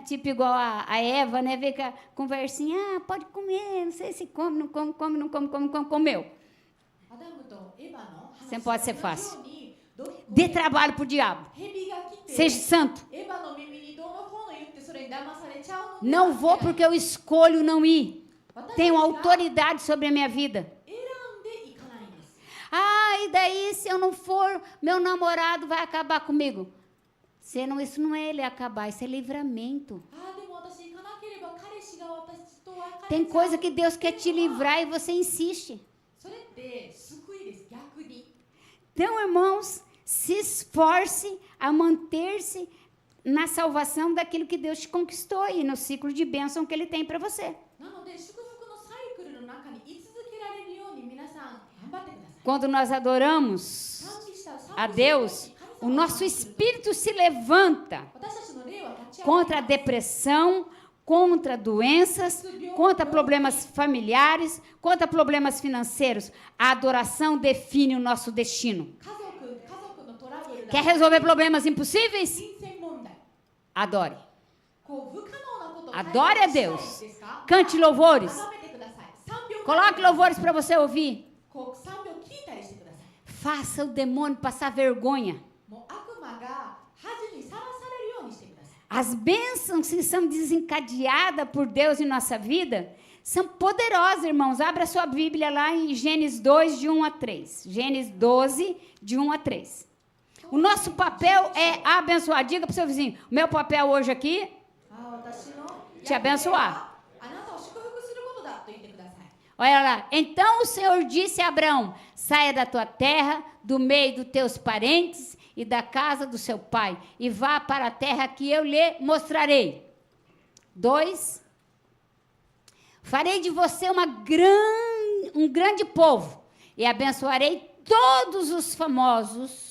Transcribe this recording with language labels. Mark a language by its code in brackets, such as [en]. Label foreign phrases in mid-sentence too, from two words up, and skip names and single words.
[pt] Tipo igual a Eva, né? Vem com a conversinha, pode comer, não sei se come, não come, comeu. [ja] アダムとエバの [pt] Você [ja] 話 [pt] pode ser [ja] と同じ [pt] fácil. [ja] ようにどこ [pt] Dê [ja] で [pt] trabalho pro diabo. [ja] 蛇が来て [pt] Seja santo. [ja] エヴァの耳にどうのこうの言ってそれに騙されちゃうので [pt] Não vou porque eu escolho não ir. [ja] 私たち [pt] Tenho [ja] が [pt] autoridade sobre a minha vida. [ja] 選んでいかないんです。 [pt] Ah, e daí se eu não for, meu namorado vai acabar comigo. Isso não é ele acabar, isso é livramento. [ja] ああでも私行かなければ彼氏が私と別れちゃう [pt] Tem coisa que Deus quer te livrar e você insiste. [ja] それって救いです。逆に [pt] Então, irmãos, se esforce a manter-se na salvação daquilo que Deus te conquistou e no ciclo de bênção que Ele tem para você. [ja] なので祝福のサイクルの中に居続けられるように皆さん頑張ってください。 [pt] Quando nós adoramos [ja] 賛美したら賛美 [pt] a Deus, o nosso espírito se levanta [ja] 私たちの霊は立ち上が [pt] contra a depressão, contra doenças, contra problemas familiares, contra problemas financeiros. A adoração define o nosso destino. [ja] 家族のトラブル [pt] Quer resolver problemas impossíveis? [ja] 金銭問題 [pt] Adore. [ja] こう不可能なことを [pt] Adore a [ja] 解決したい [pt] Deus. [ja] ですか [pt] Cante louvores. [ja] 崇めてください。賛美を [pt] Coloque louvores para você ouvir. [ja] こう賛美を聞いたりしてください。 [pt] Faça o demônio passar vergonha. [ja] もう悪魔が恥にさらされるようにしてください。 [pt] As bênçãos que são desencadeadas por Deus em nossa vida são poderosas, irmãos. Abra sua Bíblia lá em Gênesis 2, de 1 a 3. Gênesis 12, de 1 a 3. O nosso papel é abençoar. Diga para o seu vizinho, o meu papel hoje aqui, [ja] 私の [pt] te abençoar. [ja] あなたを祝福することだと言ってください。 [pt] Olha lá. Então o Senhor disse a Abraão, saia da tua terra, do meio dos teus parentes e da casa do seu pai, e vá para a terra que eu lhe mostrarei. 2. Farei de você um grande povo, e abençoarei todos os famosos.